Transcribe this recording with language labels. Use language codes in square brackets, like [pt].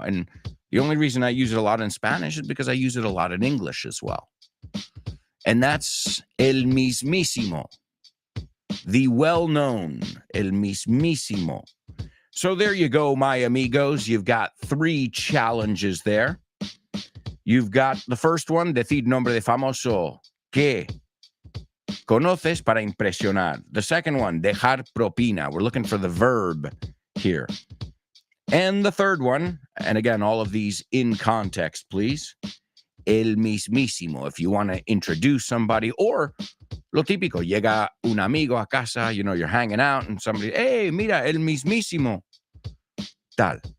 [en] And the only reason I use it a lot in Spanish is because I use it a lot in English as well. And that's [es] el mismísimo. [en] The well-known, el mismísimo. So there you go, my amigos. You've got 3 challenges there. You've got the first one, [es] decir nombre de famoso que conoces para impresionar. [en] The second one, [es] dejar propina. [en] We're looking for the verb here. And the third one, and again, all of these in context, please. [es] El mismísimo, [en] if you want to introduce somebody, or [es] lo típico, llega un amigo a casa, [en] you're hanging out and somebody, hey, [es] mira, el mismísimo, tal.